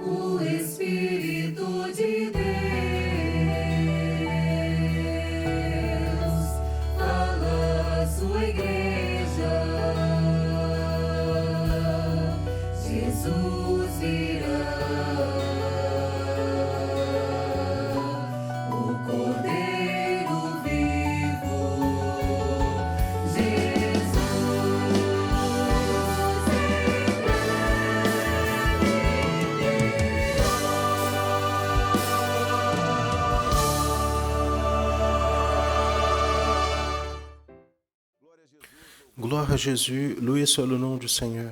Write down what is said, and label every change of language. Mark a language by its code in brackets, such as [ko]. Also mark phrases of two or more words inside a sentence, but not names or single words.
[pt] O Espírito de Deus fala à sua igreja. Jesus virá, o Cordeiro vivo. Jesus [fr] Gloire à Jésus, loué soit le nom du Seigneur.